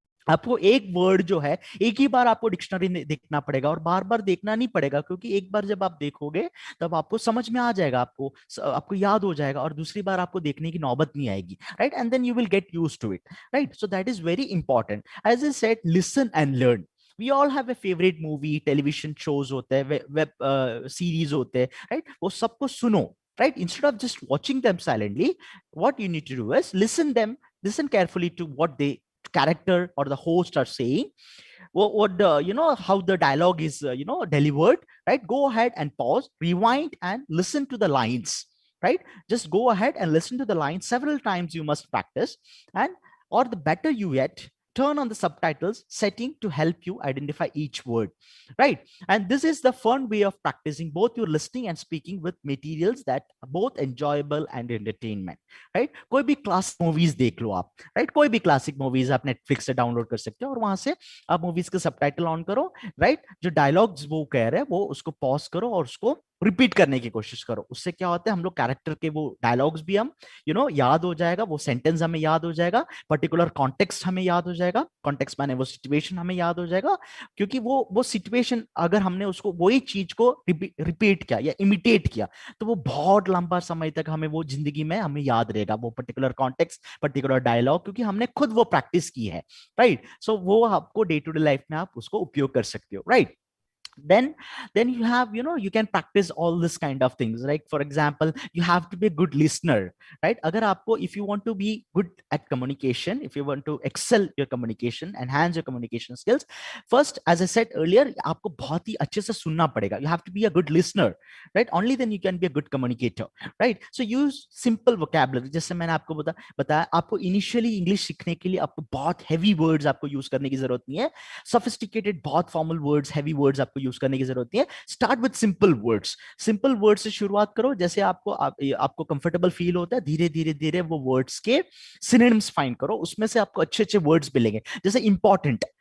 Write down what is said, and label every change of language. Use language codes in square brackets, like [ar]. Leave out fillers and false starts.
[hi] आपको एक वर्ड जो है एक ही बार आपको डिक्शनरी देखना पड़ेगा, और बार बार देखना नहीं पड़ेगा, क्योंकि एक बार जब आप देखोगे तब आपको समझ में आ जाएगा, आपको याद हो जाएगा, और दूसरी बार आपको देखने की नौबत नहीं आएगी, right? [en] And then you will get used to it, right? So that is very important. As I said, listen and learn. We all have a favourite movie, television shows [hi] होते हैं, वेब सीरीज होते हैं, [en] Right? [hi] वो सबको सुनो, right? [en] Instead of just watching them silently, what you need to do is listen carefully to what the character or the host are saying, what the, how the dialogue is delivered, right? Go ahead and pause, rewind, and listen to the lines, right? Just go ahead and listen to the lines several times. You must practice, and or the better you get, turn on the subtitles setting to help you identify each word, right? And this is the fun way of practicing both your listening and speaking with materials that are both enjoyable and entertainment, right? [hi] कोई भी classic movies देख लो आप, right? कोई भी classic movies आप Netflix से download कर सकते हो, और वहां से आप मूवीज के सबटाइटल ऑन करो, राइट? जो डायलॉग्स वो कह रहे हैं वो उसको पॉज करो और उसको रिपीट करने की कोशिश करो। उससे क्या होता है, हम लोग कैरेक्टर के वो डायलॉग्स भी हम याद हो जाएगा, वो सेंटेंस हमें याद हो जाएगा, पर्टिकुलर कॉन्टेक्स्ट हमें याद हो जाएगा, कॉन्टेक्स्ट माने वो सिचुएशन हमें याद हो जाएगा, क्योंकि वो सिचुएशन अगर हमने उसको वही चीज को रिपीट किया या इमिटेट किया, तो वो बहुत लंबा समय तक हमें वो जिंदगी में हमें याद रहेगा, वो पर्टिकुलर कॉन्टेक्स्ट, पर्टिकुलर डायलॉग, क्योंकि हमने खुद वो प्रैक्टिस की है, राइट? सो वो आपको डे टू डे लाइफ में आप उसको उपयोग कर सकते हो, right? [en] then you have, you can practice all this kind of things, like for example, you have to be a good listener, right? [hi] Agar aapko, [en] if you want to be good at communication, if you want to excel your communication, enhance your communication skills, first, as I said earlier, [hi] aapko bahut hi अच्छे से सुनना पड़ेगा. [en] You have to be a good listener, right? Only then you can be a good communicator, right? So use simple vocabulary. [hi] जैसे मैंने आपको बताया, आपको initially English सीखने के लिए आपको बहुत heavy words आपको use करने की जरूरत नहीं है. Sophisticated, बहुत formal words, heavy words आपको यूज करने की जरूरत नहीं है. [en] Start with simple words. [hi] Simple word से शुरुआत करो. जैसे आपको कंफर्टेबल फील होता है, धीरे धीरे धीरे वो वर्ड्स के सिनोनिम्स फाइंड करो. उसमें से आपको अच्छे अच्छे वर्ड्स मिलेंगे. जैसे इंपॉर्टेंट,